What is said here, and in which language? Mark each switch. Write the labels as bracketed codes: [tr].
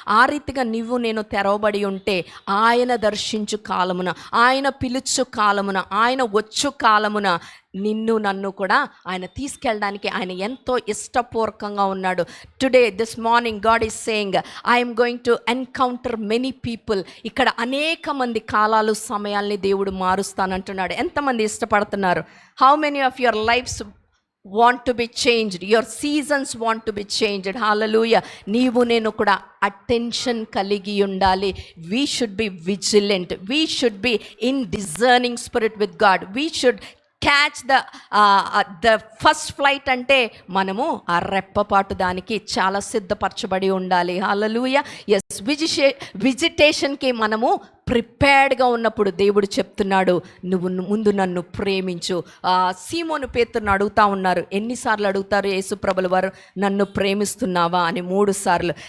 [te] ఆ రీతిగా నీవు నేను తెరవబడి ఉంటే ఆయన దర్శించు కాలమున, ఆయన పిలుచు కాలమున, ఆయన వచ్చు కాలమున నిన్ను నన్ను కూడా ఆయన తీసుకెళ్ళడానికి ఆయన ఎంతో ఇష్టపూర్వకంగా ఉన్నాడు. [en] Today this morning God is saying I'm going to encounter many people. [te] ఇక్కడ అనేక మంది కాలాలు సమయాల్ని దేవుడు మారుస్తానంటున్నాడు. ఎంతమంది ఇష్టపడుతున్నారు? [en] How many of your lifes want to be changed, your seasons want to be changed? hallelujah. [te] నీవు నేను కూడా అటెన్షన్ కలిగి ఉండాలి. [en] we should be vigilant, we should be in discerning spirit with God, we should catch the first flight. [te] అంటే మనము ఆ రెప్పపాటు దానికి చాలా సిద్ధపరచబడి ఉండాలి. హల్లెలూయా. ఎస్, విజిటేషన్కి మనము ప్రిపేర్డ్గా ఉన్నప్పుడు దేవుడు చెప్తున్నాడు, నువ్వు ముందు నన్ను ప్రేమించు. సీమోను పేతురును అడుగుతా ఉన్నారు. ఎన్నిసార్లు అడుగుతారు యేసుప్రభుల వారు, నన్ను ప్రేమిస్తున్నావా అని? 3 సార్లు.